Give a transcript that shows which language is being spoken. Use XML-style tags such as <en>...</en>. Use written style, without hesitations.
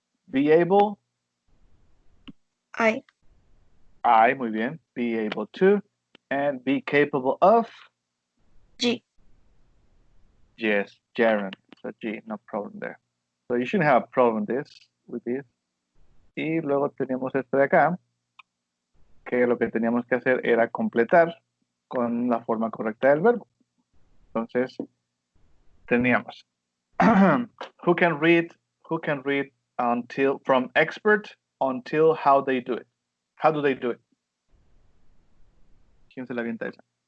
<en>Be able, I.</en> <es>muy bien.</es> <en>Be able to, and be capable of, G. yes, gerund. So G, no problem there. So you shouldn't have a problem with this.</en> <es>Y luego tenemos este de acá, que lo que teníamos que hacer era completar con la forma correcta del verbo. Entonces, teníamos</es> <en>who can read until from expert until how they do it. How do they do it?</en> <es>¿Quién se la avienta esa?</es>